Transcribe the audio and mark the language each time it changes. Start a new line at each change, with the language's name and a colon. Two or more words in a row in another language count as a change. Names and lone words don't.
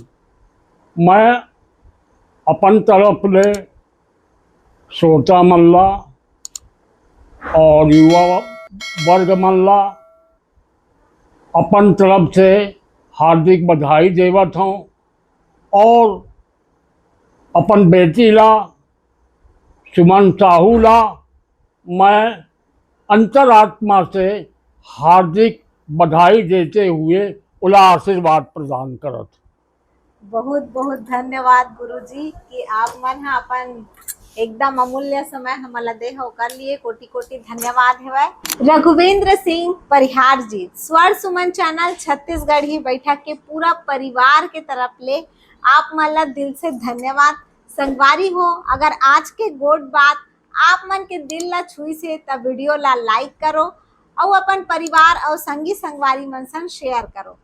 Chhattisgarhi: मैं अपन तरफ ले श्रोता मल्ला और युवा वर्ग मल्ला अपन तरफ से हार्दिक बधाई देवत हूँ और अपन बेटी ला सुमन साहू ला मैं अंतरात्मा से हार्दिक बधाई देते हुए उला आशीर्वाद प्रदान करत। बहुत बहुत धन्यवाद गुरुजी कि आप मन हा अपन एकदम अमूल्य समय हमला दे हो कर लिए कोटि कोटि धन्यवाद है। रघुवेंद्र सिंह परिहार जी स्वर सुमन चैनल छत्तीसगढ़ी बैठक के पूरा परिवार के तरफ ले आप मला दिल से धन्यवाद। संगवारी हो अगर आज के गोड बात आप मन के दिल ला छुई से तब वीडियो ला लाइक करो और अपन परिवार और संगी संगवारी मन संग शेयर करो।